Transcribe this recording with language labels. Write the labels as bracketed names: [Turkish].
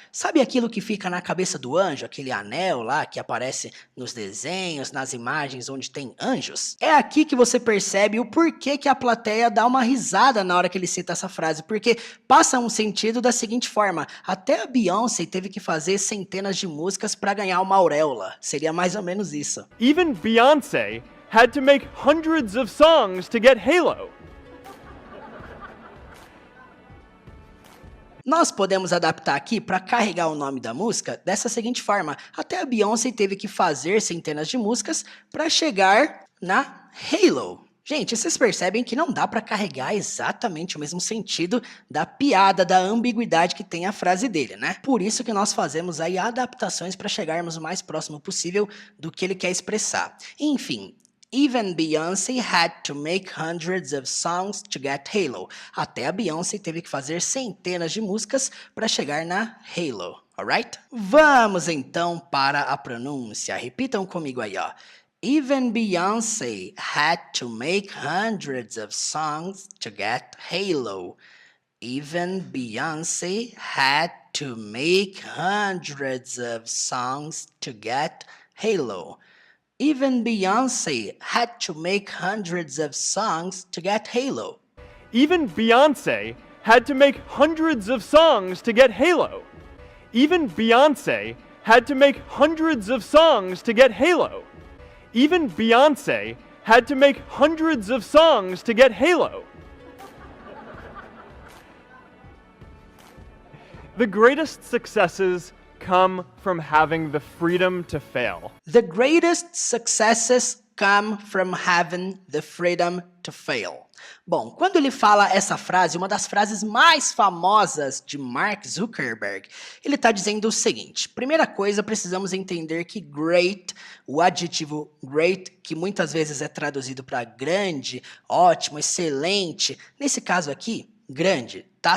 [Portuguese] Sabe aquilo que fica na cabeça do anjo, aquele anel lá que aparece nos desenhos, nas imagens onde tem anjos? É aqui que você percebe o porquê que a plateia dá uma risada na hora que ele cita essa frase, porque passa um sentido da seguinte forma, até a Beyoncé teve que fazer centenas de músicas para ganhar uma auréola. Seria mais ou menos isso. [English] Even Beyoncé had to make hundreds of songs to get Halo. [Portuguese] Nós podemos adaptar aqui para carregar o nome da música dessa seguinte forma. Até a Beyoncé teve que fazer centenas de músicas para chegar na Halo. Gente, vocês percebem que não dá para carregar exatamente o mesmo sentido da piada, da ambiguidade que tem a frase dele, né? Por isso que nós fazemos aí adaptações para chegarmos o mais próximo possível do que ele quer expressar. [English] Enfim, even Beyoncé had to make hundreds of songs to get Halo. [Portuguese] Até a Beyoncé teve que fazer centenas de músicas para chegar na Halo, alright? Vamos então para a pronúncia. Repitam comigo aí, ó. [English] Even Beyoncé had to make hundreds of songs to get Halo. Even Beyoncé had to make hundreds of songs to get Halo. Even Beyoncé had to make hundreds of songs to get Halo. Even Beyoncé had to make hundreds of songs to get Halo. Even Beyoncé had to make hundreds of songs to get Halo. Even Beyoncé had to make hundreds of songs to get Halo. The greatest successes come from having the freedom to fail. The greatest successes come from having the freedom to fail. [Portuguese] Bom, quando ele fala essa frase, uma das frases mais famosas de Mark Zuckerberg, ele está dizendo o seguinte, primeira coisa, precisamos entender que great, o adjetivo great, que muitas vezes é traduzido para grande, ótimo, excelente, nesse caso aqui, grande, tá?